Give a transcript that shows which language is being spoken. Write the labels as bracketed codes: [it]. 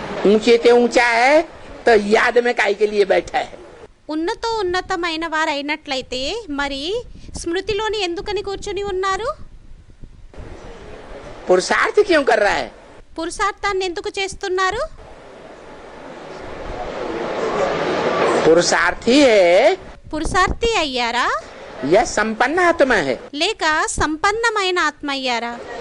[hi] ऊंचे ते ऊंचा है तो याद में काहे के लिए बैठा है? [te] ఉన్నతమైన వారైనట్లయితే మరి స్మృతిలోని ఎందుకని కూర్చొని ఉన్నారు? [hi] पुरुषार्थ क्यों कर रहा है? [te] పురుషార్థాన్ని ఎందుకు చేస్తున్నారు? [hi] पुरुषार्थी है [te] పురుషార్థి అయ్యారా [hi] या संपन्न आत्मा है? [te] లేక సంపన్నమైన ఆత్మ అయ్యారా?